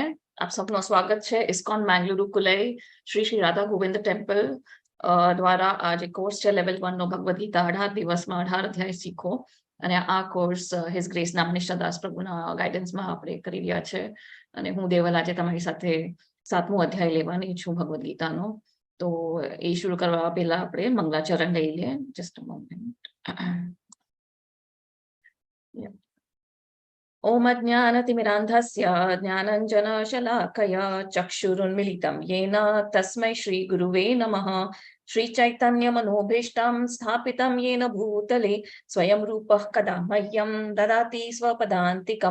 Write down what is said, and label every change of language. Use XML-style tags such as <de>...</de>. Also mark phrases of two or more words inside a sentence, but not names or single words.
<gu>આપ સૌનું સ્વાગત છે ઇસ્કોન મેંગલુરુ કુલઈ શ્રી શ્રી રાધા ગોવિંદ ટેમ્પલ દ્વારા આ જે કોર્સ છે લેવલ 1 નો ભગવદ ગીતા 18 દિવસમાં 18 અધ્યાય શીખો. અને આ કોર્સ</gu> <en>His Grace</en> <gu>નામ નિષ્ઠાદાસ પ્રભુના ગાઈડન્સમાં આપણે કરી રહ્યા છે. અને હું દેવલ આજે તમારી સાથે 7મો અધ્યાય લેવાની છું ભગવદ ગીતાનો. તો એ શરૂ કરવા પહેલા આપણે મંગલાચરણ લઈ લઈએ.</gu> <en>Just a moment.</en> <sa>ओम अज्ञानतिमिरान्धस्य ज्ञानञ्जनशलाकया चक्षुरुन्मिलितं येन तस्मै श्रीगुरुवे नमः। श्रीचैतन्यमनोभीष्टं स्थापितं येन भूतले स्वयं रूपः कदा मह्यं ददाति स्वपदान्तिकं।</sa>